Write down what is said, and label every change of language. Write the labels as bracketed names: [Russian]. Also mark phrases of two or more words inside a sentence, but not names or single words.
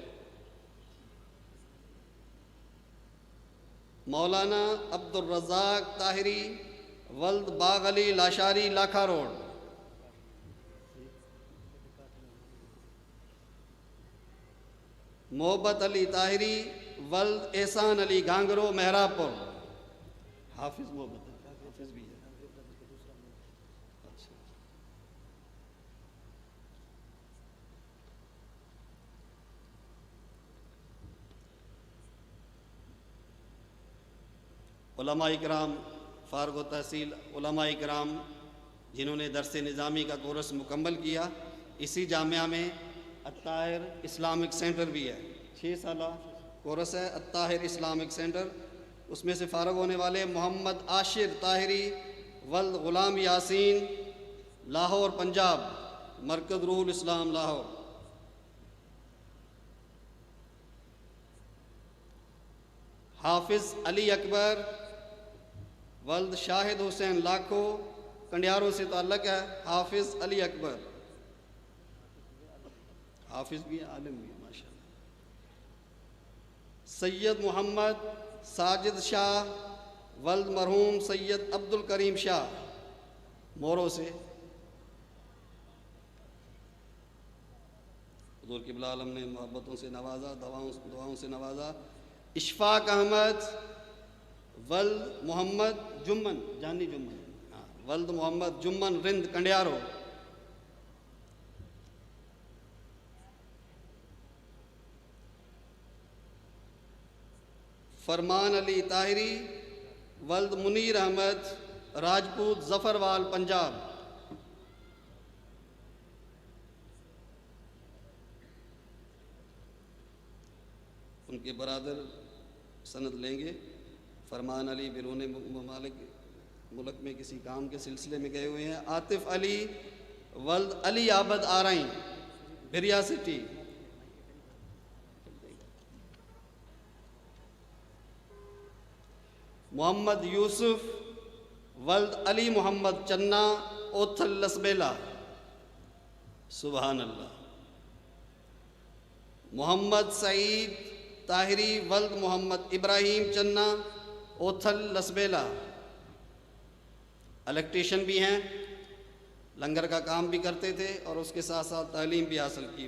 [Urdu] مولانا عبدالرزاق طاہری ولد باغ علی لاشاری لاکھا روڈ، محبت علی طاہری ولد احسان علی گانگرو میہراپور, حافظ محبت حافظ بھی ہے. अच्छा। علما اکرام فارغ تحصیل علما اکرام جنہوں نے درس نظامی کا کورس مکمل کیا، اسی جامعہ میں الطاہر اسلامک سینٹر بھی ہے، 6 سالہ کورس ہے الطاہر اسلامک سینٹر. اس میں سے فارغ ہونے والے محمد عاشر طاہری ولد غلام یاسین لاہور پنجاب، مرکز روح الاسلام لاہور. حافظ علی اکبر ولد شاہد حسین لاکھو، کنڈیارو سے تعلق ہے. حافظ علی اکبر حافظ بھی ہے، عالم بھی ہے, माशाअल्लाह। سید محمد ساجد شاہ ولد مرحوم سید عبدالکریم شاہ، مورو سے. حضور قبلہ عالم نے محبتوں سے نوازا، دعاؤں سے نوازا. اشفاق احمد ولد محمد جمن، جانی جمن، ہاں، ولد محمد جمن رند کنڈیارو. فرمان علی طاہری ولد منیر احمد راجپوت ظفروال پنجاب. ان کے برادر سند لیں گے. فرمان علی بیرون ممالک ملک میں کسی کام کے سلسلے میں گئے ہوئے ہیں. عاطف علی ولد علی عابد آرائیں بیریا سٹی. محمد یوسف ولد علی محمد چنا اوتھل لسبیلہ، سبحان اللہ. محمد سعید طاہری ولد محمد ابراہیم چنا اوتھل لسبیلہ، الیکٹریشن بھی ہیں، لنگر کا کام بھی کرتے تھے اور اس کے ساتھ ساتھ تعلیم بھی حاصل کی.